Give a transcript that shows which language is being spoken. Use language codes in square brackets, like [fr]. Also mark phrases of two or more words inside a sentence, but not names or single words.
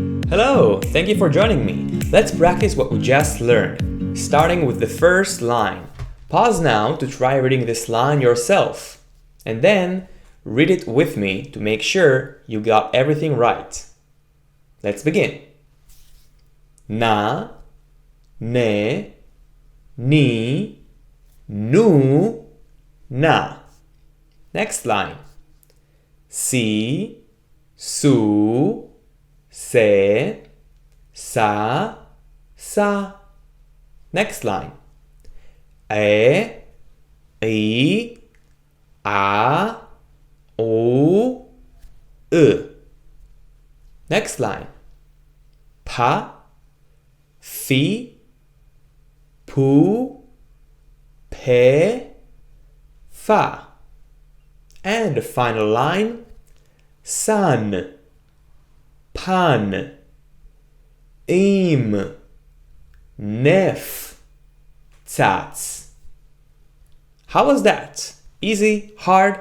[en] Hello, thank you for joining me. Let's practice what we just learned, starting with the first line. Pause now to try reading this line yourself, and then read it with me to make sure you got everything right. Let's begin. Na, ne, ni, nu, na. Next line. Si, su, se, sa, sa. Next line. E, I, a, o, e. Next line. Pa, fi, pu, pe, fa. And the final line. San, pan, im, nef, tzatz. How was that? Easy? Hard?